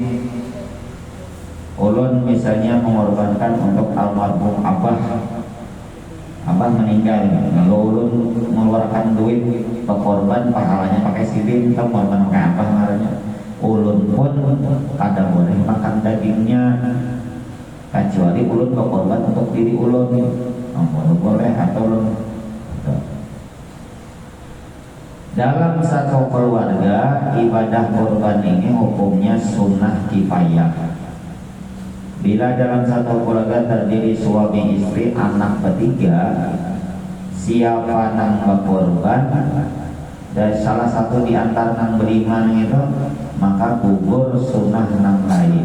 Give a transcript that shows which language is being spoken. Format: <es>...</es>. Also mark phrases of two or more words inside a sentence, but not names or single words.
<bjn>Ulun misalnya mengorbankan untuk almarhum abah meninggal, lalu ulun mengeluarkan duit berkorban, pahalanya pakai sidin, kita korban pakai apa namanya. Ulun pun kada boleh makan dagingnya, kecuali ulun berkorban untuk diri ulun, boleh atau ulun.</bjn> <id>Dalam satu keluarga, ibadah korban ini hukumnya sunnah kifayah.</id> <bjn>Bila dalam satu keluarga terdiri suami istri anak bertiga, siapa nang berkorban dan salah satu di antara nang beriman itu, maka gugur sunnah nang lain.</bjn>